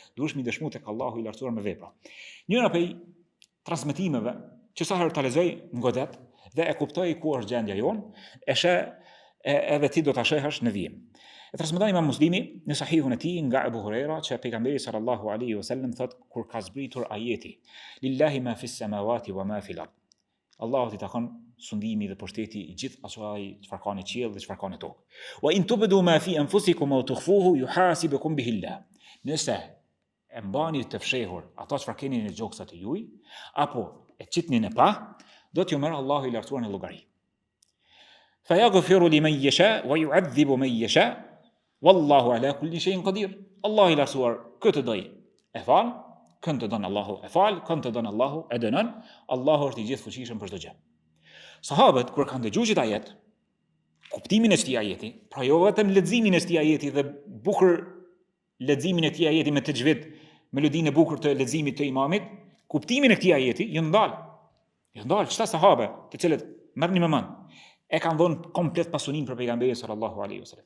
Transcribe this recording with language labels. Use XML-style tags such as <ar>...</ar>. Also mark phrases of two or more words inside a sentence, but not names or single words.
<sq>Njëra prej transmetimeve që sa herë ta lexoj ngodet dhe e kuptoj ku është gjendja jonë, edhe ti do ta shehësh në vijim. E transmeton Imam Muslimi në sahihun e tij nga Abu Huraira që pejgamberi</sq> <ar>صلى الله عليه وسلم</ar> <sq>thot kur ka zbritur ajeti</sq> <ar>لله ما في السماوات وما في الأرض.</ar> <sq>Allahu t'i takon sundimi dhe pushteti i gjithë asaj çfarë ka në qiell dhe çfarë ka në tokë.</sq> <ar>وإن تبدوا ما في أنفسكم أو تخفوه يحاسبكم به الله.</ar> <sq>Nëse e mbani të fshehur ato çfarë keni në gjoksat e juaj, apo e qitni në pa, do t'ju merr Allahu i lartësuar në llogari.</sq> <ar>فيغفر لمن يشاء ويعذب من يشاء والله على كل شيء قدير.</ar> <sq>Allahu i lartësuar këtë doj e fal Kënd të don Allahu e fal, kënd të don Allahu e dënon, Allahu është i gjithë fuqishëm për çdo gjë. Sahabët kur kanë dëgjuar këtë ajet, kuptimin e këtij ajeti, pra jo vetëm leximin e këtij ajeti dhe bukur leximin e këtij ajeti me tajvid, melodinë e bukur të leximit të imamit, kuptimin e këtij ajeti janë ndal çta sahabe, të cilët merrni me mend, e kanë dhënë komplet pasurinë për pejgamberin</sq> <ar>صلى الله عليه وسلم.</ar>